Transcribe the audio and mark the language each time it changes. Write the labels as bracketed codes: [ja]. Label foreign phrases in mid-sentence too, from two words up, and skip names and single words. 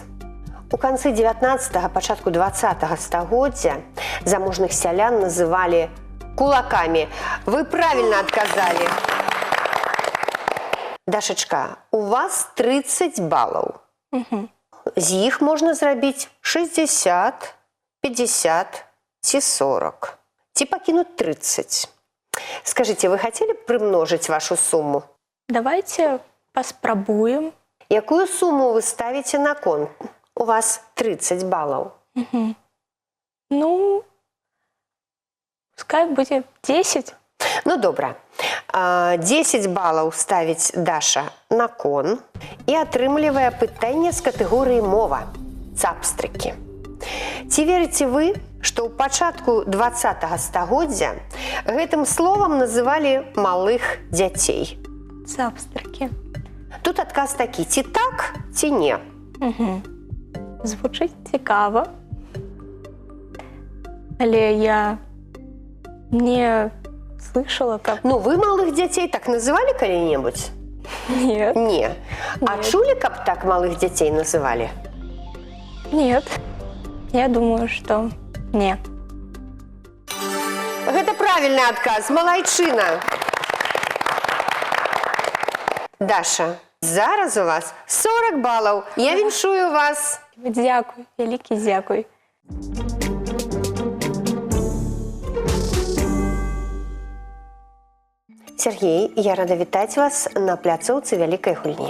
[be] У канцы 19-го, пачатку 20-го стагоддзя заможных сялян называлі кулакамі. [ru] Вы правильно [be] адказалі. Дашачка, у вас 30 балаў. З іх можна зрабіць 60, 50 ці 40. Ці пакінуць 30. [ru] Скажите, вы хотели бы примножить вашу сумму? Давайте поспробуем. Якую сумму вы ставите на кон? У вас 30 баллов. Ну, пускай будет 10. [be] Ну, добра. 10 баллов ставіць Даша на кон і атрымлівае пытанне з катэгорыі мова. Цапстрыкі. Ці верыце вы, што ў пачатку 20-го стагоддзя гэтым словам называлі малых дзяцей? Цапстрыкі. Тут адказ такі, ці так, ці не. [uk] Звучить цікаво. [ru] Але я не слышала, как... [be] Ну, вы малых дзяцей так называлі калі-небудзь? [ru] Нет. [be] Не. А [ru] Нет. [be] чулі, каб так малых дзяцей называлі? [ru] Нет. Я думаю, что не. [be] Гэта правільны адказ, малайчына. Даша, зараз у вас 40 балаў. Я віншую вас. Дзякуй, вялікі дзякуй. Сергей, я рада вітаць вас на пляцоўцы вялікай гульні.